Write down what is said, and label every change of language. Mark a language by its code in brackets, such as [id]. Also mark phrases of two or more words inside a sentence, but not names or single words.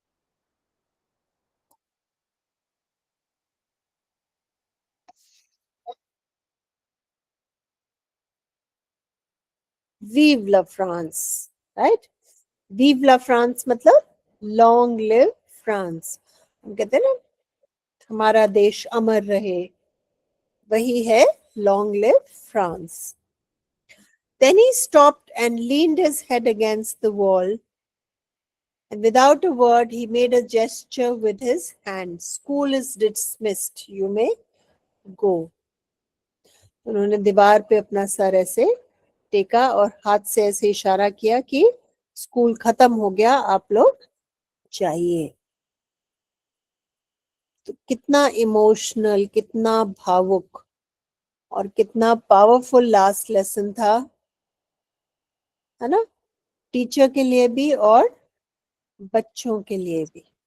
[fr] Vive la France, right? Vive la France [hi] मतलब [en] long live France. [hi] हम कहते हैं ना हमारा देश अमर रहे, वही है [en] long live France. Then he stopped and leaned his head against the wall, and without a word he made a gesture with his hand. School is dismissed. You may go. [hi] उन्होंने दीवार पे अपना सर ऐसे टेका और हाथ से ऐसे इशारा किया कि स्कूल खत्म हो गया, आप लोग जाइए. तो कितना इमोशनल, कितना भावुक और कितना [en] powerful last lesson [hi] था, है ना, टीचर के लिए भी और बच्चों के लिए भी.